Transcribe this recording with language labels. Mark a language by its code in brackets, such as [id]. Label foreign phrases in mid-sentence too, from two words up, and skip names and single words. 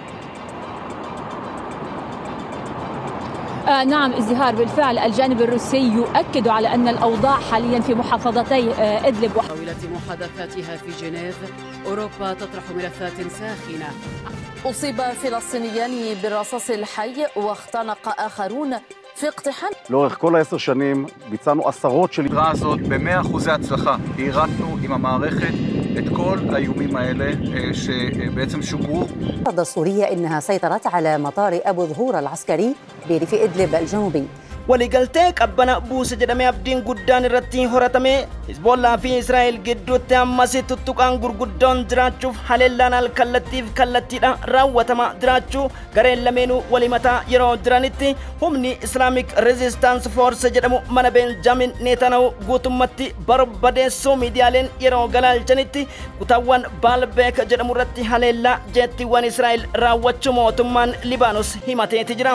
[ar] نعم ازدهار بالفعل. الجانب الروسي يؤكد على أن الأوضاع حاليا في محافظتي إدلب طاولة محادثاتها في جنيف أوروبا تطرح ملفات ساخنة. أصيب فلسطينيان بالرصاص الحي واختنق آخرون في اقتحام. [he] לאורך כל 10 שנים ביצענו עשרות של הסדרה הזאת ב100% הצלחה. הרתנו עם המערכת את כל האיומים האלה שבעצם שוגרו. [ar] الرصد السورية إنها سيطرت على مطار أبو ظهور العسكري بريف إدلب الجنوبي. [om] waliigaltee qabbana buuse jedhamee abdiin guddaan irratti horatame Hizbollaa fi Israa'el gidduutti ammas tuttuqaan gurguddoon jiraachuuf haleellaan alkallattiif kallattiidhaan raawwatama jiraachuu gareen lameenuu walimataa yeroo jiranitti humni [en] Islamic Resistance Force [om] jedhamu mana Benjamin Netanyahu guutummatti barbadeessuu miidiyaaleen yeroo galaalchanitti kutaawwan Baalbeek jedhamu irratti haleellaa jeettiiwwan Israa'el raawwachuu mootummaan Libaanos himateeti jira.